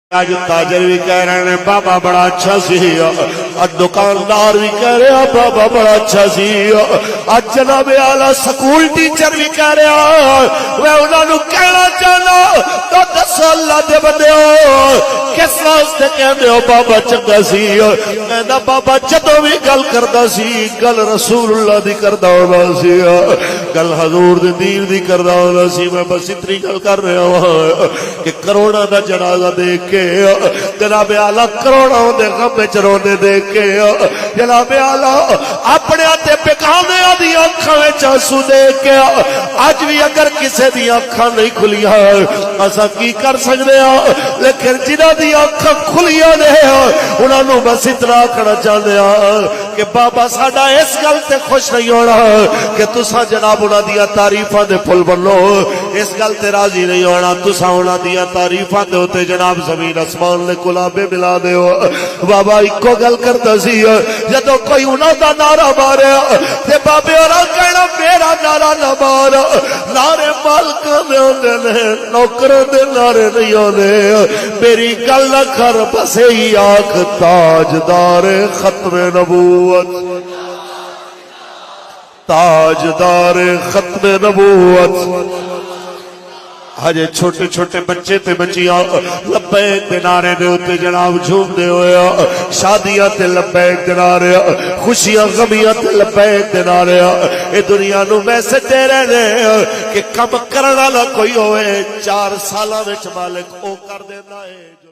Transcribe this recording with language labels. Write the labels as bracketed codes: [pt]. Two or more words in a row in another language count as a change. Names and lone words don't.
[ur] آج تاجر بھی کہہ رہے ہیں بابا بڑا اچھا سی، اور دکاندار بھی کہہ رہے ہیں بابا بڑا اچھا سی، آج جناب اعلیٰ سکول ٹیچر بھی کہہ رہے ہیں۔ [pa] میں انہوں نے کہنا چاہنا تو دسو اللہ دے بندے ہو کس واسطے کہندے ہو بابا چنگا سی؟ کہندا بابا جدوں بھی گل کردا سی گل رسول اللہ دی کردا ہوندا سی، گل حضور دے دین دی کردا ہوندا سی۔ میں بس اتنی گل کر رہا ہوں کہ کروڑا دا جنازہ دیکھ کے جناب اعلیٰ کروڑوں دے غم وچ روندے دیکھ کے جناب اعلیٰ اپنے تے بیگانے دی اکھاں وچ آنسو دیکھ کے اج بھی اگر کسے دی اکھاں نہیں کھلیاں اساں کی کر سکدے ہاں، لیکن جنہاں دی اکھاں کھلیاں نے انہاں نوں بس اتنا آکھنا چاہندے ہاں کہ بابا ساڈا اس گل تے خوش نہیں ہونا کہ تساں جناب انہاں دی تعریفاں دے پھل بنو، اس گل تے راضی نہیں ہونا تساں انہاں دی تعریفاں دے اوتے جناب زمین آسمان نے کلابے ملا دے ہو۔ بابا اکو گل کرتا سی جدو کوئی انہاں دا نعرہ مارے تے بابے اور کہنا میرا نعرہ نہ مار، نعرے مالکاں دے ہوندے نے نوکراں دے نعرے نہیں ہوندے، میری گل نہ کر بس ہی آکھ تاجدار ختم نبوت، تاجدار ختم نبوت۔ ہجے چھوٹے چھوٹے بچے تے بچیاں لبیک دے نعرے دے اوتے جناب جھوم دے ہویا، شادیاں تے لبیک دے نعرے، خوشیاں غمیاں تے لبیک دے نعرے۔ اے دنیا نو میسج دے رہے نے کہ کم کرنا نہ کوئی ہوئے 4 سالاں وچ مالک او کر دیندا ہے۔